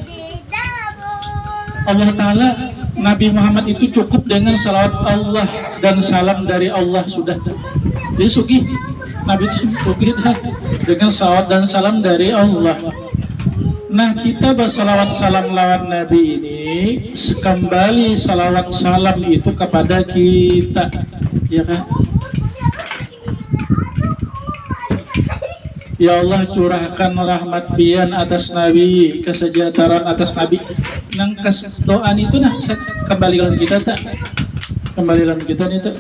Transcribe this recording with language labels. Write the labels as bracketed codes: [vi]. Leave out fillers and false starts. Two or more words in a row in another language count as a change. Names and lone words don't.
[id] Allah Ta'ala, Nabi Muhammad itu cukup dengan salawat Allah dan salam dari Allah sudah. Jadi sugih, Nabi itu sugih dengan salawat dan salam dari Allah. [bjn] Nah kita bersalawat salam lawan Nabi ini, kembali salawat salam itu kepada kita, ya kan? Ya Allah curahkan rahmat pian atas Nabi, kesejahteraan atas Nabi. Nang doaan itu nah kembalikan kita tak, kembalikan kita itu.